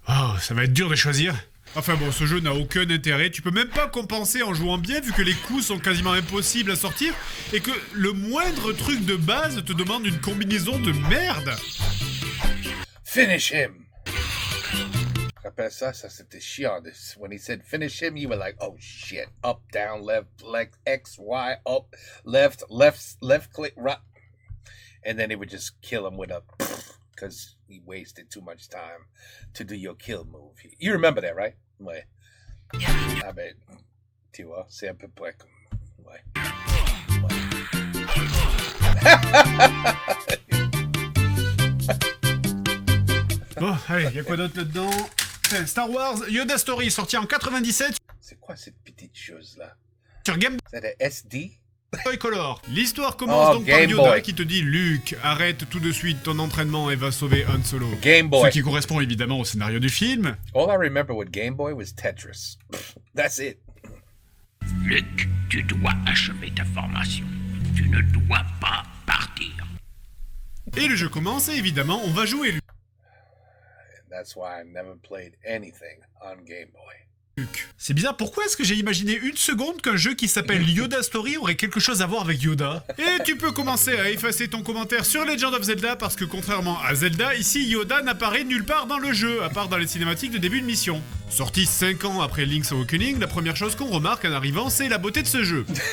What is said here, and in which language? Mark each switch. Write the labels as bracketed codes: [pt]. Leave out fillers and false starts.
[fr] Oh, ça va être dur de choisir. Enfin bon, ce jeu n'a aucun intérêt, tu peux même pas compenser en jouant bien vu que les coups sont quasiment impossibles à sortir et que le moindre truc de base te demande une combinaison de merde. [en] Finish him. [fr] Rappelle ça c'était chiant. [en] When he said finish him, you were like, oh shit. Up, down, left, X, Y, up, left, click, right. And then it would just kill him with a... Because he wasted too much time to do your kill move. You remember that, right? [fr] Ouais. Ah ben, tu vois, c'est un peu près comme... Ouais. Bon, allez, y'a quoi d'autre là-dedans? Star Wars Yoda Story, sorti en 97. C'est quoi cette petite chose-là? Sur Game C'est un SD? Boy Color. L'histoire commence donc par Yoda qui te dit « Luke, arrête tout de suite ton entraînement et va sauver Han Solo ». [en] Game Boy. [fr] Ce qui correspond évidemment au scénario du film. [en] All I remember with Game Boy was Tetris. That's it. [fr] Luke, tu dois achever ta formation. Tu ne dois pas partir. Et le jeu commence et évidemment on va jouer Luke. [en] That's why I never played anything on Game Boy. [fr] C'est bizarre, pourquoi est-ce que j'ai imaginé une seconde qu'un jeu qui s'appelle Yoda Story aurait quelque chose à voir avec Yoda? Et tu peux commencer à effacer ton commentaire sur Legend of Zelda parce que contrairement à Zelda, ici Yoda n'apparaît nulle part dans le jeu, à part dans les cinématiques de début de mission. Sorti 5 ans après Link's Awakening, la première chose qu'on remarque en arrivant, c'est la beauté de ce jeu.